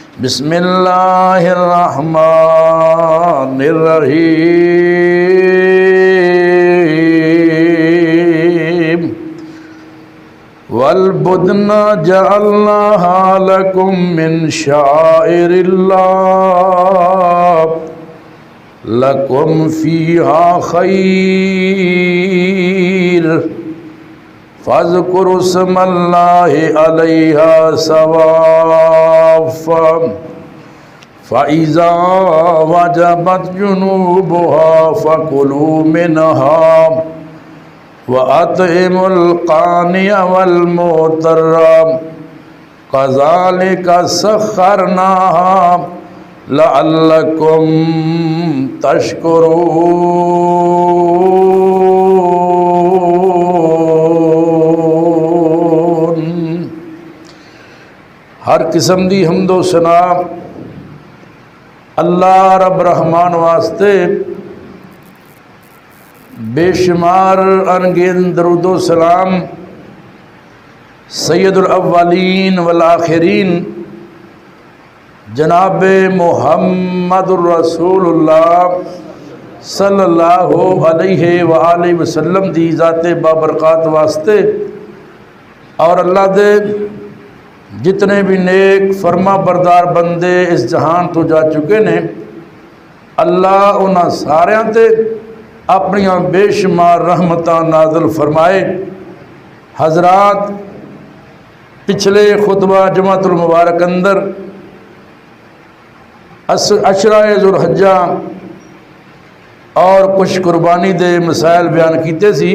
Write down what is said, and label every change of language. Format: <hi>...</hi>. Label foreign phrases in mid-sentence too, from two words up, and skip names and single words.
<ar>بسم الله الرحمن الرحيم والبدن جعلناها لكم من شعائر الله لكم فيها خير فاذكروا اسم الله عليها صواف فإذا وجبت جنوبها فكلوا منها وأطعموا القانع والمعتر كذلك سخرناها لكم لعلكم تشكرون.</ar> <pa>ہر قسم دی حمد و ثنا اللہ رب رحمان واسطے، بے شمار ان گنت درود و سلام</pa> <ar>سيد الأولين والآخرين</ar> <pa>جناب</pa> <ar>محمد رسول الله صلى الله عليه وآله وسلم</ar> <pa>دی ذات بابرکات واسطے اور اللہ دے جتنے بھی نیک فرماں بردار بندے اس جہان تو جا چکے نے، اللہ انہاں ساریاں تے اپنیاں بے شمار رحمتاں نازل فرمائے. حضرات پچھلے خطبہ جمعۃ المبارک اندر عشرہ ذوالحجہ اور کچھ قربانی دے مسائل بیان کیتے سی.</pa>